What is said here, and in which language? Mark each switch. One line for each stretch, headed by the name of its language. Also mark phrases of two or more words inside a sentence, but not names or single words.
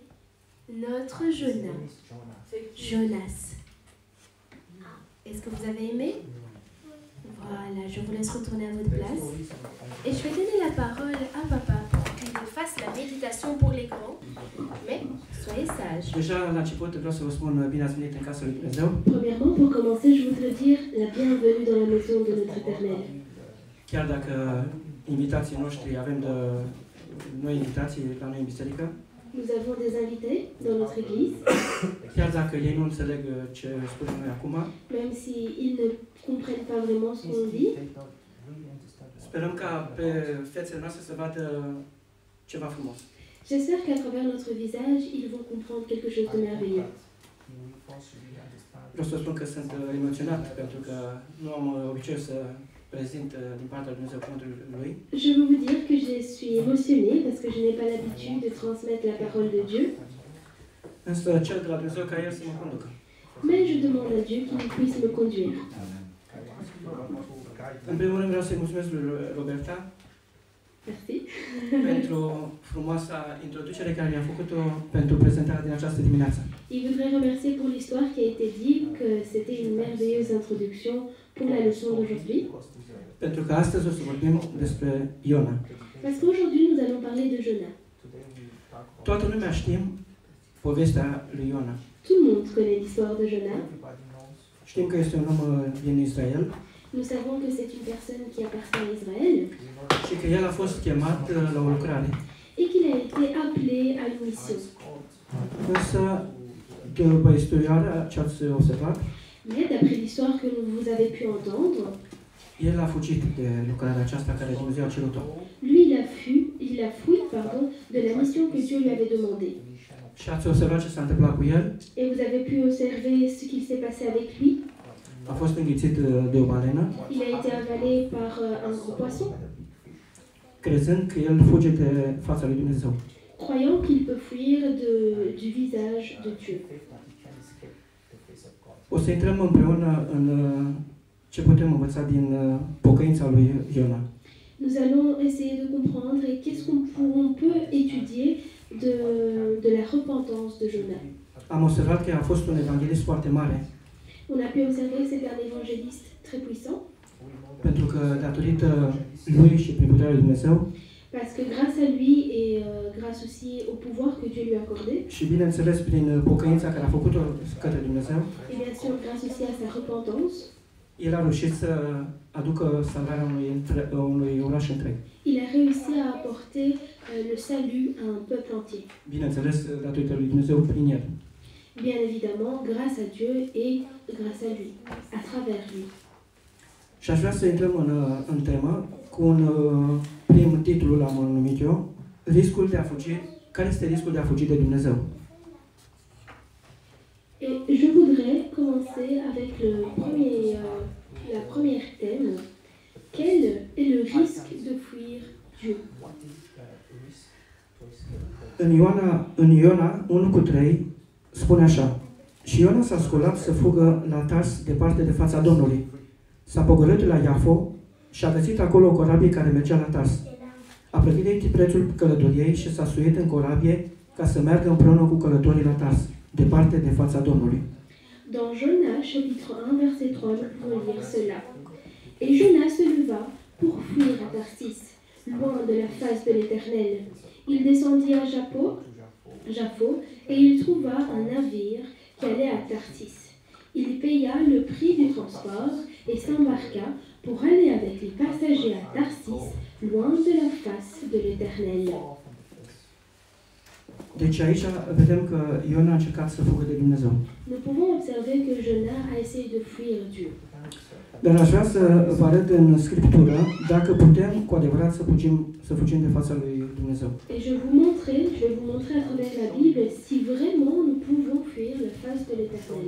French: Notre Jonas. Est-ce que vous avez aimé? Voilà, je vous laisse retourner à votre place. Et je vais donner la parole à papa pour qu'il fasse la méditation pour les grands. Mais soyez sages.
Romanian: Deja la început vreau să vă spun bine ați venit în casa lui Dumnezeu.
French: Premièrement, pour commencer, je voudrais dire la bienvenue dans la maison de notre Éternel.
Romanian: Chiar dacă invitații noștri avem de noi invitații la noi în biserică,
French: Nous avons des invités dans notre église,
Romanian: chiar dacă ei nu înțeleg ce spunem noi acum,
French: même si ils ne comprennent pas vraiment ce qu'on dit.
Romanian: sperăm ca pe fețele noastre să vadă ceva frumos.
French: J'espère qu'à travers notre visage, ils vont comprendre quelque chose de merveilleux.
Romanian: Vreau să spun că sunt emoționat pentru că nu am obiceiul să prezint din partea lui Dumnezeu cuvântul lui.
French: Je veux vous dire que je suis émotionnée parce que je n'ai pas l'habitude de transmettre la parole de Dieu.
Romanian: Însă cer de la Dumnezeu ca El să mă conducă.
French: Mais je demande à Dieu qu'il puisse me conduire.
Romanian: În primul rând vreau să-i mulțumesc lui Roberta
French: Merci.
Romanian: pentru frumoasa introducere care mi-a făcut-o pentru prezentarea din această dimineață.
French: Il voudrait remercier pour l'histoire qui a été dit, que c'était une merveilleuse introduction pour la leçon d'aujourd'hui.
Romanian: Pentru că astăzi o să vorbim despre Iona.
French: Parce qu'aujourd'hui, nous allons parler de Jonas.
Romanian: Toată lumea știm povestea lui Iona.
French: Tout le monde connaît l'histoire de Jonas.
Romanian: Știm că este un om din Israel
French: Nous savons que c'est une personne qui appartient à Israël
Romanian: și că el a fost chemat la o lucrare.
French: et qu'il a été appelé à une mission.
Romanian: Însă, după istoria ce ați observat,
French: Mais d'après l'histoire que vous avez pu entendre,
Romanian: el a fugit de lucrarea aceasta care Dumnezeu a cerut-o. lui,
French: il a fui de la mission que Dieu lui avait demandée.
Romanian: Și ați observat ce s-a întâmplat cu el?
French: Et vous avez pu observer ce qu'il s'est passé avec lui.
Romanian: A fost înghițit de o balenă,
French: Il a été avalé par un gros poisson,
Romanian: crezând că el fuge de fața lui Dumnezeu.
French: croyant qu'il peut fuir du visage de Dieu.
Romanian: O să intrăm împreună în ce putem învăța din pocăința lui Iona.
French: Nous allons essayer de comprendre et qu'est-ce qu'on peut étudier de la repentance de Jonas.
Romanian: Am observat că a fost un evanghelist foarte mare,
French: On a pu observer que c'était un évangéliste très puissant,
Romanian: pentru că datorită lui și prin puterea lui Dumnezeu
French: parce que grâce à lui et grâce aussi au pouvoir que Dieu lui a accordé,
Romanian: și bineînțeles prin pocăința care a făcut-o către Dumnezeu,
French: et bien sûr grâce aussi à sa repentance,
Romanian: el a reușit să aducă salvarea unui oraș întreg.
French: il a réussi à apporter le salut à un peuple entier.
Romanian: Bineînțeles, datorită lui Dumnezeu prin el.
French: Bien évidemment, grâce à Dieu et grâce à lui, à travers lui.
Romanian: Și aș vrea să intrăm în temă cu un prim titlul l-am numit eu, riscul de a fugi, care este riscul de a fugi de Dumnezeu?
French: Et je voudrais commencer avec la première thème. Quel est le risque de fuir Dieu?
English: What is the risk to escape?
Romanian: În Iona 1:3 spune așa: Și Iona s-a sculat să fugă la Tars departe de fața Domnului. S-a pogorât la Iafo și a găsit acolo o corabie care mergea la Tars. A plătit de prețul călătoriei și s-a suit în corabie ca să meargă împreună cu călătorii la Tars, departe de fața Domnului.
French: Dans Jonas, chapitre 1, verset 3, nous pouvons lire cela. Et Jonas se leva pour fuir à Tarsis, loin de la face de l'Éternel. Il descendit à Jaffo, et il trouva un navire qui allait à Tarsis. Il paya le prix du transport et s'embarqua pour aller avec les passagers à Tarsis, loin de la face de l'Éternel.
Romanian: Deci aici vedem că Iona a încercat să fugă de Dumnezeu.
French: Nous pouvons observer que Jonas a essayé de fuir Dieu.
Romanian: Dar aș vrea să vă arăt în Scriptură dacă putem cu adevărat să fugim de fața lui Dumnezeu.
French: Et je vais vous montrer à travers la Bible si vraiment nous pouvons fuir la face de l'Éternel.